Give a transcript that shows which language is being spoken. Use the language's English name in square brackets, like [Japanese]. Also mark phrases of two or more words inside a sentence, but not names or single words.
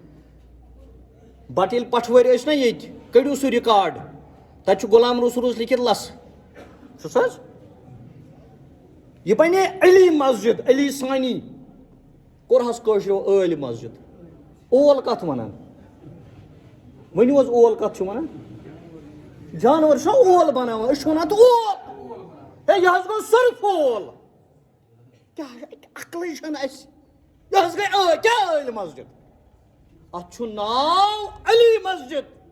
[Kashmiri] بٹ ییٚلہِ پٹھوٲرۍ ٲسۍ نا ییٚتہِ کٔڑِو سُہ رِکاڈ تتہِ چھُ غلام رسول اوس لیکھِتھ لسہٕ چھُس حظ یہِ بنے علی مسجد علی ثانی کوٚرہس کٲشرٮ۪و ٲلۍ مسجد اول کتھ ونان ؤنِو حظ اول کتھ چھُ ونان جانور چھُنا اول بناوان أسۍ چھِ ونان تہٕ اول ہے یہِ حظ گوٚو صرف اول کیٛاہ عقلٕے چھنہٕ اسہِ یہِ حظ گٔے کیٛاہ ٲلۍ مسجد اتھ چھُ ناو علی مسجد